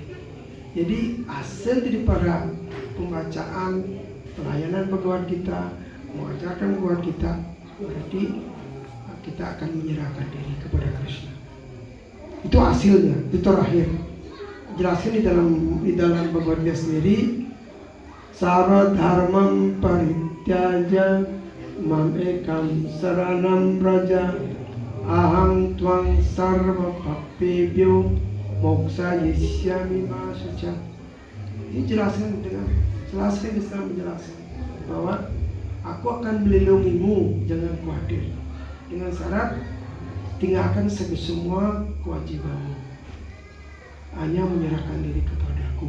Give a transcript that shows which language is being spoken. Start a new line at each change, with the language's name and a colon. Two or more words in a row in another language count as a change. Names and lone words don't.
Indonesian: Jadi hasil daripada pembacaan pelayanan Bhagavad Gita, mengajarkan Bhagavad Gita, berarti kita akan menyerahkan diri kepada Krishna. Itu hasilnya, itu terakhir. Jelaskan di dalam Bhagavad Gita sendiri,
Sanskrit: Sarva dharmam parityaja mam ekam saranam raja aham tvang sarva pappebhyo moksa yisyami ma suca.
Indonesian: Ini jelaskan bisa menjelaskan bahwa aku akan melindungimu, jangan khawatir, dengan syarat tinggalkan semua kewajibanmu, hanya menyerahkan diri kepadaku.